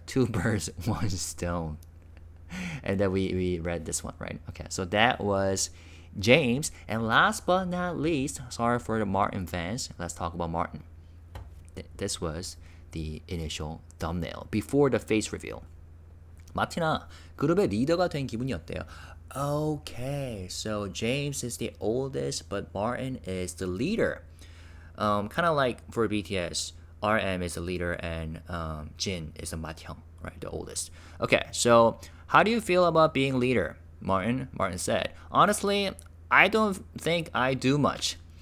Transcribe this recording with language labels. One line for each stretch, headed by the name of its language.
English: 2 birds, 1 stone. And then we read this one, right? Okay, so that was James. And last but not least, sorry for the Martin fans. Let's talk about Martin. This was the initial thumbnail before the face reveal.
Korean: 마티나, 그룹의 리더가 된 기분이 어때요?
English: Okay, so James is the oldest, but Martin is the leader. Kind of like for BTS, RM is the leader and Jin is the 맏형, right? The oldest. Okay, so how do you feel about being leader? Martin said, honestly, I don't think I do much.